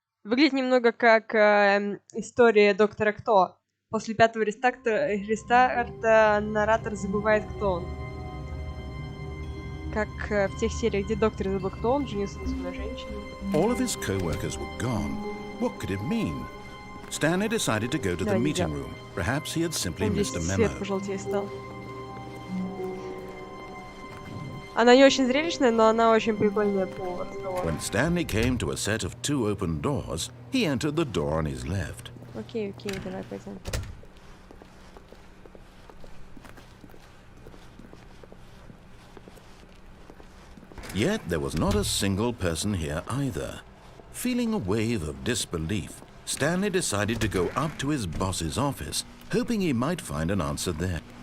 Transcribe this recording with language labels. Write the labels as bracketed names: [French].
[Russian] Выглядит немного как история Доктора Кто. После 5-го рестарта наратор забывает, кто он. Как в тех сериях, где доктор забыл, кто он, женился на своей женщине. [English] All of his co-workers were gone. What could it mean? Stanley decided to go to the meeting room. Perhaps he had simply missed a memo. [Russian] Свет пожелтее стал. Она не очень зрелищная, но она очень прикольная по разговору. [English] When Stanley came to a set of 2 open doors, he entered the door on his left. [Russian] Окей, давай пойдем. [English] Yet there was not a single person here either. Feeling a wave of disbelief, Stanley decided to go up to his boss's office, hoping he might find an answer there.